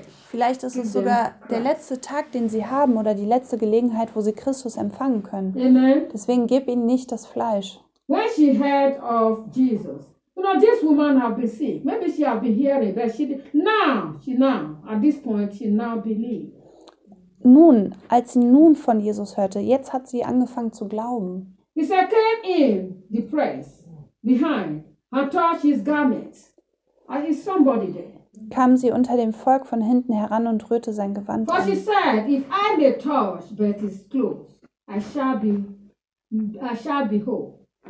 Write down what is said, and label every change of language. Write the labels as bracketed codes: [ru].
[de] Vielleicht ist es sogar der letzte Tag, den sie haben, oder die letzte Gelegenheit, wo sie Christus empfangen können. Amen. Deswegen gib ihnen nicht das Fleisch. [en] When she heard of Jesus. You know, this woman has been sick. Maybe she has been hearing, but she now, at this point, she now believes. [de] Nun, als sie nun von Jesus hörte, jetzt hat sie angefangen zu glauben. [en] He said, came in the press behind and touched his garments. And is somebody there? [de] Kam sie unter dem Volk von hinten heran und rührte sein Gewand [en] an. For she said, if I may touch Betty's clothes, I shall be whole.